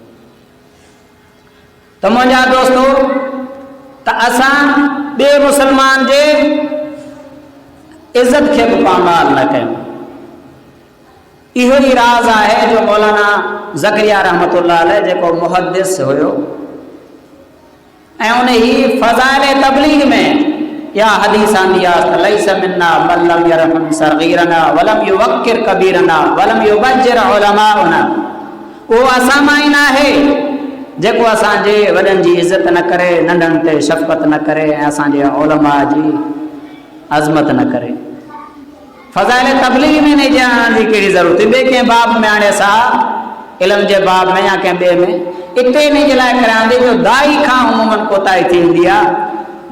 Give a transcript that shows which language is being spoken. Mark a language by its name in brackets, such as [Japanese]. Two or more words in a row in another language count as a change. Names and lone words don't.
[Sindhi] त मुंहिंजा दोस्तो त असां ॿिए मुसलमान जे इज़त खे बि पामाल न कयूं। इहो ई राज़ आहे जो मौलाना ज़करिया [Arabic] رحمة الله عليه [Sindhi] जेको मुहद्दिस हुयो ऐं उन ही फ़ज़ाइल तबलीग में या हदीस आंदी आहे [Arabic] ليس منا من لم يرحم صغيرنا ولم يوقر كبيرنا ولم يبجل علماءنا. [Sindhi] उहो असां मां ई न आहे जेको असांजे वॾनि जी इज़त न करे, नंढनि ते शफ़क़त न करे ऐं असांजे उलमा जी अज़मत न करे। फ़ज़ाइल तबलीग में नहीं ॼाणण जी कहिड़ी ज़रूरत है। ॿिए कंहिं बाब में हाणे असां इल्म जे बाब में या कंहिं ॿिए में इते इन जे लाइ कराईंदे जो दाई खां उमूमन कोताही थींदी आहे।